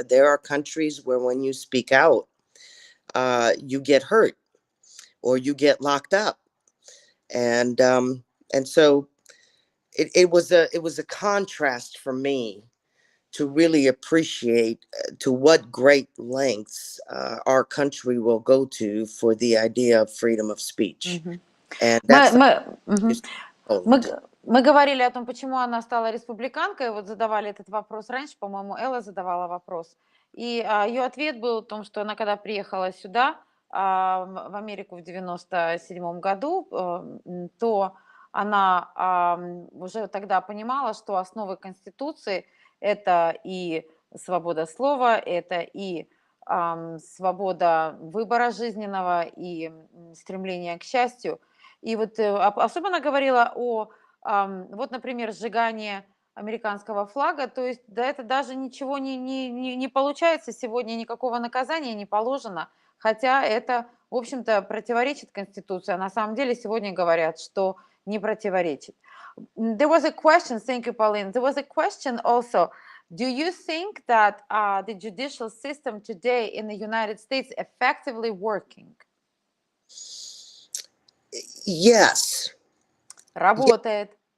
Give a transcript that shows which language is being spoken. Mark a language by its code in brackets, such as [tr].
[en] There are countries where when you speak out, you get hurt or you get locked up, and so it was a contrast for me to really appreciate to what great lengths our country will go to for the idea of freedom of speech, and [ru] Мы, [en] that's [ru] мы, мгм. [en] just [ru] Мы, [en] Poland. [ru] г- мы говорили о том, почему она стала республиканкой, вот задавали этот вопрос раньше, по-моему, Элла задавала вопрос, и ее ответ был в том, что она когда приехала сюда, в Америку в 97 году, то она уже тогда понимала, что основы Конституции — это и свобода слова, это и свобода выбора жизненного, и стремление к счастью. И вот особенно говорила о, вот, например, сжигание американского флага, то есть да, это даже ничего не получается сегодня, никакого наказания не положено, хотя это, в общем-то, противоречит Конституции, а на самом деле сегодня говорят, что не противоречит. [en] There was a question, thank you, Pauline. There was a question also. Do you think that the judicial system today in the United States effectively working? Yes. [ru] Работает.